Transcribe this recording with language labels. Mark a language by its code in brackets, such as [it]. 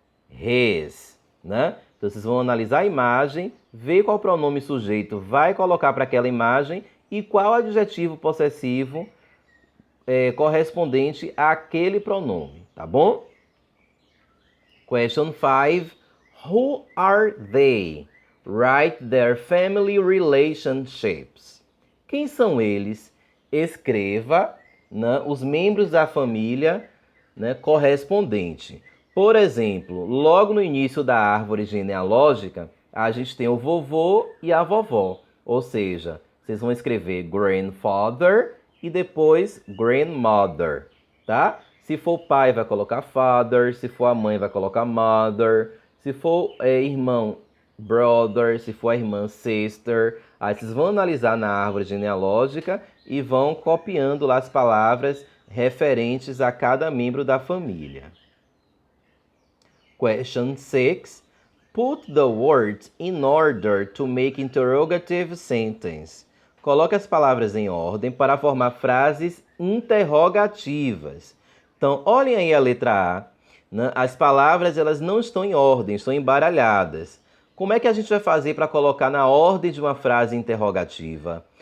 [pt] His, né? Então vocês vão analisar a imagem, ver qual pronome sujeito vai colocar para aquela imagem e qual adjetivo possessivo correspondente àquele pronome, tá bom? [en] Question 5. Who are they? Write their family relationships. [pt] Quem são eles? Escreva, né, os membros da família, né, correspondente. Por exemplo, logo no início da árvore genealógica, a gente tem o vovô e a vovó. Ou seja, vocês vão escrever grandfather e depois grandmother, tá? Se for pai, vai colocar father. Se for a mãe, vai colocar mother. Se for irmão, brother. Se for a irmã, sister. Aí vocês vão analisar na árvore genealógica e vão copiando lá as palavras referentes a cada membro da família. [en] Question 6. Put the words in order to make interrogative sentence. [pt] Coloque as palavras em ordem para formar frases interrogativas. Então, olhem aí a letra A. Né? As palavras elas não estão em ordem, estão embaralhadas. Como é que a gente vai fazer para colocar na ordem de uma frase interrogativa?